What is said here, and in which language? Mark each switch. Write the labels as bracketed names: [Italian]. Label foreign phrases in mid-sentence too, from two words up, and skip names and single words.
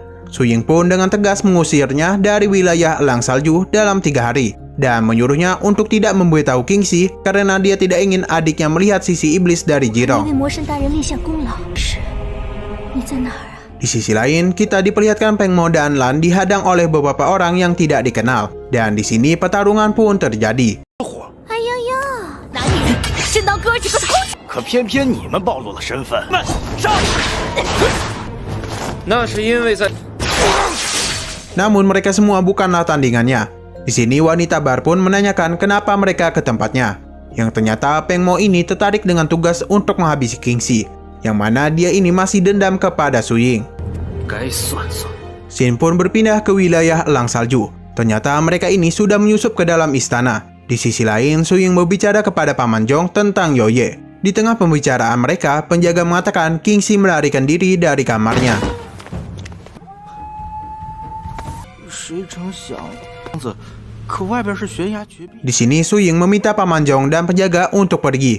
[Indonesian] Su Ying pun dengan tegas mengusirnya dari wilayah Elang Salju dalam 3 hari, dan menyuruhnya untuk tidak memberitahu King Xi karena dia tidak ingin adiknya melihat sisi iblis dari Jirong. Di sisi lain, kita diperlihatkan Peng Mo dan Lan dihadang oleh beberapa orang yang tidak dikenal, dan di sini pertarungan pun terjadi. [Chinese] 可偏偏你们暴露了身份。上！那是因为在 [Indonesian] Namun mereka semua bukanlah tandingannya. Di sini wanita bar pun menanyakan kenapa mereka ke tempatnya. Yang ternyata Peng Mo ini tertarik dengan tugas untuk menghabisi King Xi, yang mana dia ini masih dendam kepada Su Ying. [Chinese] 该算算。 [Indonesian] Xin pun berpindah ke wilayah Elang Salju. Ternyata mereka ini sudah menyusup ke dalam istana. Di sisi lain, Su Ying berbicara kepada Paman Zhong tentang Yoye. Di tengah pembicaraan mereka, penjaga mengatakan King Xi melarikan diri dari kamarnya. Di sini Su Ying meminta Paman Zhong dan penjaga untuk pergi.